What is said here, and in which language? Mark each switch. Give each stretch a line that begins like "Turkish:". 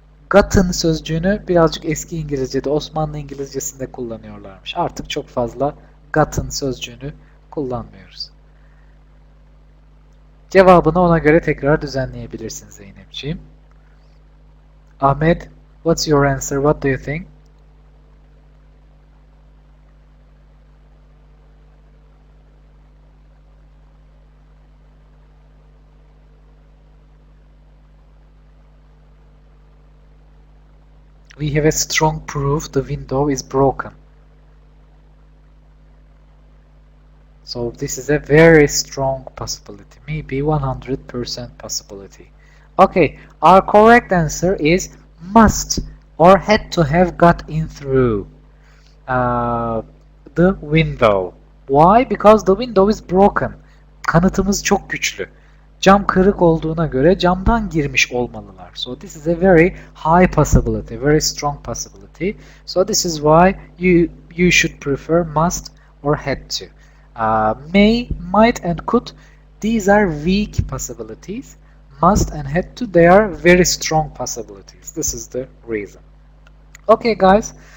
Turkish: Gotten sözcüğünü birazcık eski İngilizce'de, Osmanlı İngilizcesinde kullanıyorlarmış. Artık çok fazla gotten sözcüğünü kullanmıyoruz. Cevabını ona göre tekrar düzenleyebilirsin Zeynepciğim.
English: Ahmet, what's your answer? What do you think? We have a strong proof the window is broken. So this is a very strong possibility, maybe 100% possibility. Okay, our correct answer is must or had to have got in through the window. Why? Because the window is broken.
Turkish: Kanıtımız çok güçlü. Cam kırık olduğuna göre camdan girmiş olmalılar.
English: So this is a very high possibility, very strong possibility. So this is why you should prefer must or had to. May, might, and could, these are weak possibilities. Must and had to, they are very strong possibilities. This is the reason. Okay, guys.